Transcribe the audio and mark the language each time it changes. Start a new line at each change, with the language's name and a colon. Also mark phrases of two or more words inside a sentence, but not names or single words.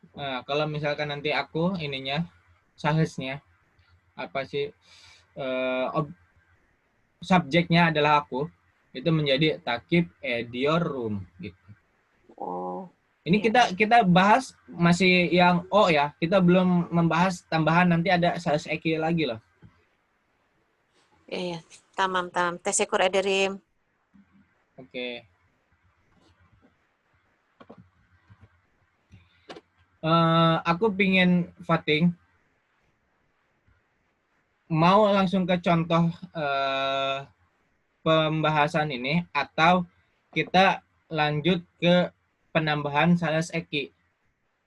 Indonesian: kalau misalkan nanti aku ininya, sahesnya, apa sih, subjeknya adalah aku, itu menjadi
Turkish: takib edior room
Indonesian: gitu. Oh. Ini kita bahas masih yang O ya. Kita belum membahas tambahan nanti ada
Turkish: sahes eki
Indonesian: lagi loh. Iya,
Turkish: tamam. Tesyukur ederim.
Indonesian: Oke. Aku pingin voting. Mau langsung ke contoh pembahasan ini atau kita lanjut ke penambahan
Turkish: sahes eki.